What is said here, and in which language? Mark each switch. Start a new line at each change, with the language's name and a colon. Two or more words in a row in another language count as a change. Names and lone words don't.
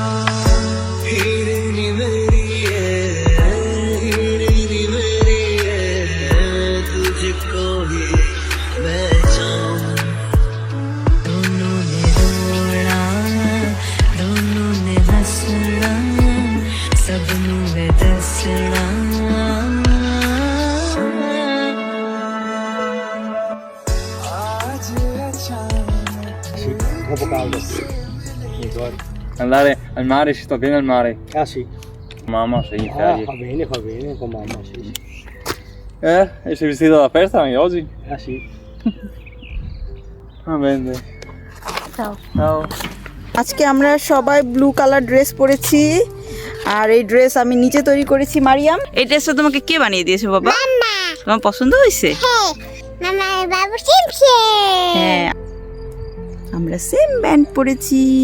Hindi: हीरे नी मेरी तुझको ही मैं चाहूं।
Punjabi: दोनों ने रोना, दोनों ने हंसना, सबनों ने दसना।
Italian: Troppo caldo. Mi ricordo. Andare al mare, ci sto bene al mare. Ah sì. Mamma, sei in ferie. Va bene con mamma, sì. E sei vestito da festa anche oggi? Ah sì. Va bene. Ciao. Ciao.
Bangla: আজকে আমরা সবাই
English: blue color dress
Bangla: পরেছি, আর এই ড্রেস আমি নিচে তৈরি করেছি মারিয়াম। এই ড্রেসটা তোমাকে কে বানিয়ে দিয়েছে বাবা? তোমার পছন্দ হয়েছে? হ্যাঁ, আমরা
English: same band
Bangla: পরেছি।